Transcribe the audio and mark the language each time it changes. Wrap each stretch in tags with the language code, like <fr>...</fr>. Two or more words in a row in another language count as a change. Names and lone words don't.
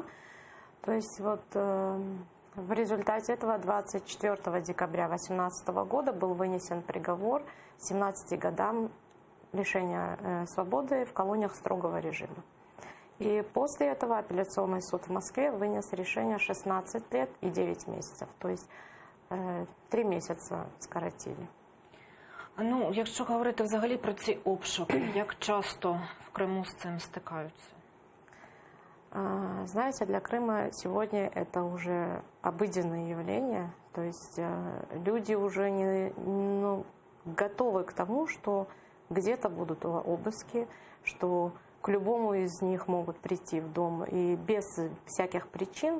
<ru>То есть вот в результате этого 24 декабря 2018 года был вынесен приговор 17 годам лишения свободы в колониях строгого режима. И после этого апелляционный суд в Москве вынес решение 16 лет и 9 месяцев. То есть 3 месяца скоротили.</ru> <uk>Ну, якщо говорити взагалі про ці обшуки, як часто в Криму з цим стикаються?</uk> <ru>Знаете, для Крыма сегодня это уже обыденное явление. То есть люди уже готовы к тому, что где-то будут обыски, что к любому из них могут прийти в дом и без всяких причин.</ru>